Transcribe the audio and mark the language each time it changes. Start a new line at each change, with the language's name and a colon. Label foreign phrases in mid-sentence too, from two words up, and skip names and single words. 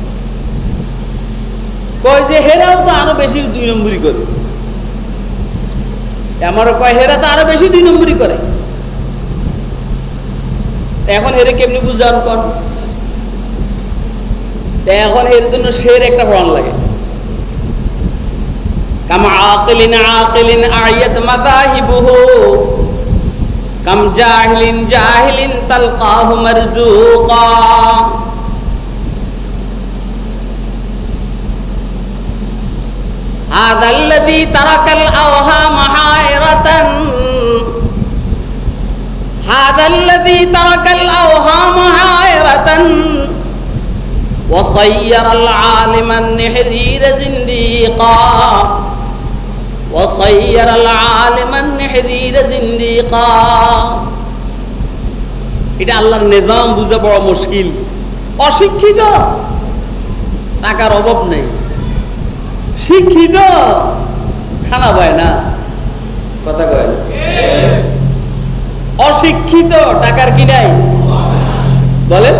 Bangla: কয় যে হেরাও তো আরো বেশি 2 নম্বরই করে, আমারও কয় হেরা তো আরো বেশি 2 নম্বরই করে। এখন হেরে কেমনি বুঝান কর? এখন এর জন্য শের একটা প্রমাণ লাগে।
Arabic: كم عاقلٍ عاقلٍ أعيت مذاهبه كم جاهلٍ جاهلٍ تلقاه مرزوقا. هذا الذي ترك الأوهام حائرة هذا الذي ترك الأوهام حائرة وصير العالم النحرير زنديقا وصير العالم النحرير زنديقا।
Bangla: এটা আল্লাহর নিজাম বুঝা বড় মুশকিল। অশিক্ষিত টাকার অভাব নেই, শিক্ষিত খানা পায় না, কথা কয় না। অশিক্ষিত টাকার কি নাই বলেন?